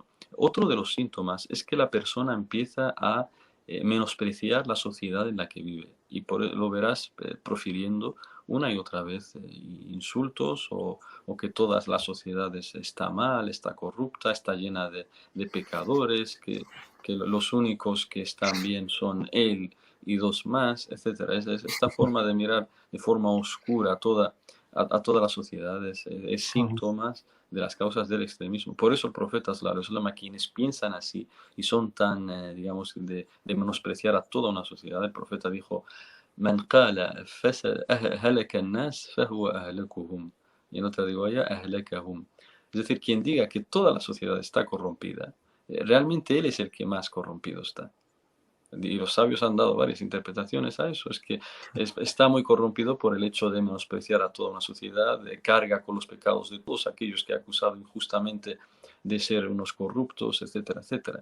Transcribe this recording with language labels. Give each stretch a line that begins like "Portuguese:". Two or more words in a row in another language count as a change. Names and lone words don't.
Spanish: Otro de los síntomas es que la persona empieza a menospreciar la sociedad en la que vive y lo verás profiriendo una y otra vez insultos o que toda la sociedad está mal, está corrupta, está llena de pecadores, que los únicos que están bien son él y dos más, etc. Esta forma de mirar de forma oscura a toda la sociedad es síntomas de las causas del extremismo. Por eso el profeta
Arabic: صلى الله عليه وسلم,
Spanish: a quienes piensan así y son tan, digamos, de menospreciar a toda una sociedad, el profeta dijo,
Arabic: من قال هلك الناس فهو أهلكهم.
Spanish: Y en otra
Arabic: رواية، أهلكهم.
Spanish: Es decir, quien diga que toda la sociedad está corrompida, realmente él es el que más corrompido está. Y los sabios han dado varias interpretaciones a eso. Es que está muy corrompido por el hecho de menospreciar a toda una sociedad, de carga con los pecados de todos aquellos que ha acusado injustamente de ser unos corruptos, etcétera, etcétera.